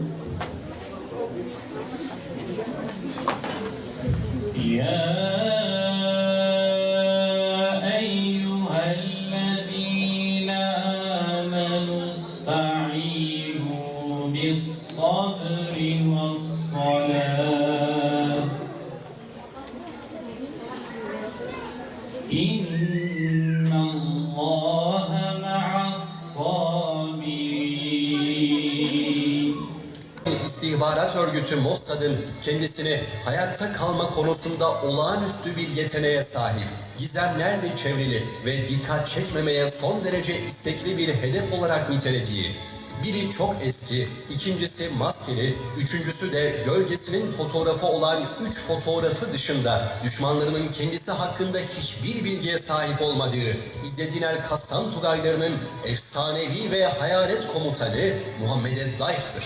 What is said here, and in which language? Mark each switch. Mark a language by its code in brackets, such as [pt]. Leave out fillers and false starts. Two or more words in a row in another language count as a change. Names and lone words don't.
[ar] يا أيها الذين آمنوا استعينوا بالصبر والصلاة إن الله مع الصابرين. [tr] İstihbarat örgütü Mossad'ın kendisini hayatta kalma konusunda olağanüstü bir yeteneğe sahip, gizemlerle çevrili ve dikkat çekmemeye son derece istekli bir hedef olarak nitelediği, biri çok eski, ikincisi maskeli, üçüncüsü de gölgesinin fotoğrafı olan 3 fotoğrafı dışında düşmanlarının kendisi hakkında hiçbir bilgiye sahip olmadığı İzzedin el-Kassam Tugaylarının efsanevi ve hayalet komutanı Muhammed Daif'tir.